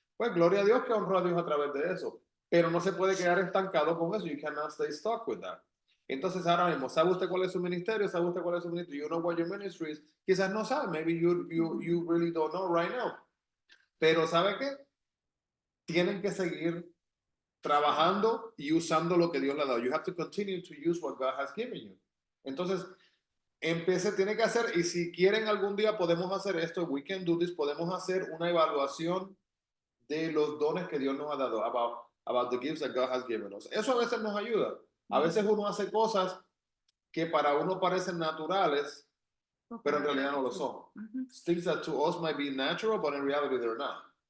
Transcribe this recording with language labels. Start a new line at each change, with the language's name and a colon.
Spanish: Pues gloria a Dios que honró a Dios a través de eso. Pero no se puede quedar estancado con eso.
English: You cannot stay stuck with that.
Spanish: Entonces ahora mismo, ¿sabe usted cuál es su ministerio? ¿Sabe usted cuál es su ministerio?
English: You know what your ministry is.
Spanish: Quizás no sabe.
English: Maybe you really don't know right now.
Spanish: Pero ¿sabe qué? Tienen que seguir trabajando y usando lo que Dios le ha dado.
English: You have to continue to use what God has given you.
Spanish: Entonces, tiene que hacer, y si quieren algún día podemos hacer esto,
English: we can do this,
Spanish: podemos hacer una evaluación de los dones que Dios nos ha dado,
English: about the gifts that God has given us.
Spanish: Eso a veces nos ayuda. A veces uno hace cosas que para uno parecen naturales, pero en realidad no lo son.
English: Things that to us might be natural, but in reality they're not.